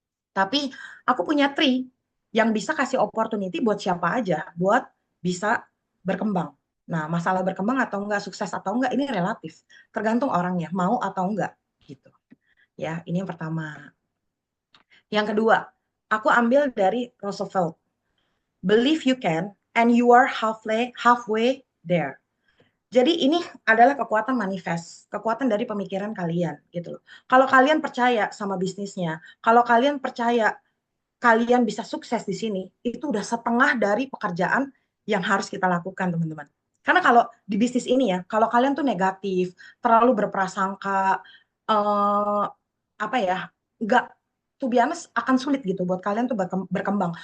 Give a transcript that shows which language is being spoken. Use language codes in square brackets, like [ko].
[id] Tapi aku punya Tri yang bisa kasih opportunity buat siapa aja, buat bisa berkembang. Nah, masalah berkembang atau enggak, sukses atau enggak, ini relatif. Tergantung orangnya, mau atau enggak. Gitu. Ya, ini yang pertama. Yang kedua, aku ambil dari Roosevelt. [en] Believe you can, and you are halfway there. [id] Jadi ini adalah kekuatan manifest, kekuatan dari pemikiran kalian gitu loh. Kalau kalian percaya sama bisnisnya, kalau kalian percaya kalian bisa sukses di sini, itu udah setengah dari pekerjaan yang harus kita lakukan, teman-teman. Karena kalau di bisnis ini ya, kalau kalian tuh negatif, terlalu berprasangka, apa ya, nggak, [en] to be honest, [id] akan sulit gitu buat kalian tuh berkembang.